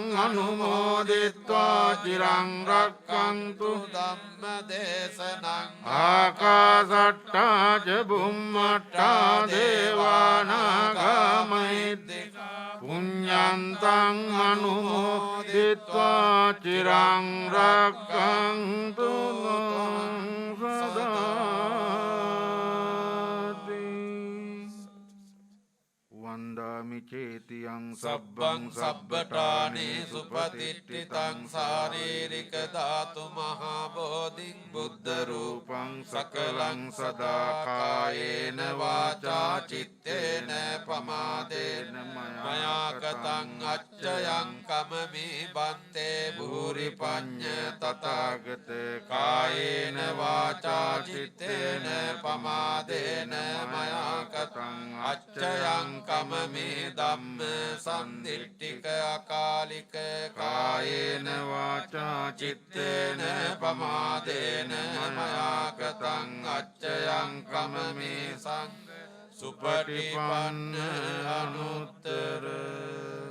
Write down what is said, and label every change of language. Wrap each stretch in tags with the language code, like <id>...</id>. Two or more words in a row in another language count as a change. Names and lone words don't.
<pi>අනුමෝදිත්වා චිරං රක්ඛන්තු ධම්ම දේශනං ආකාසට්ඨා ච බුම්මට්ඨා දේවානාගා මහිද්దికා පුඤ්ඤන්තං අනුමෝදිත්වා චිරං රක්ඛන්තු සදාති වන්ද වන්දාමි චේතියං සබ්බං සබ්බඨානේ සුපතිට්ඨිතං ශාරීරික ධාතු මහා බෝධින් බුද්ධ රූපං සකලං සදා කායේන වාචා චිත්තේන පමාදේන මයා කතං අච්චයං කමමි බන්තේ භූරි පඤ්ඤ තථාගත කායේන වාචා චිත්තේන පමාදේන මයා කතං අච්චයං කමමි ධම්ම සම්දිට්ඨික අකාලික කායේන වාචා චිත්තේන පමාදේන මයා කතං අච්චයං කමමි සංඝ සුපටිපන්න අනුත්තර</pi>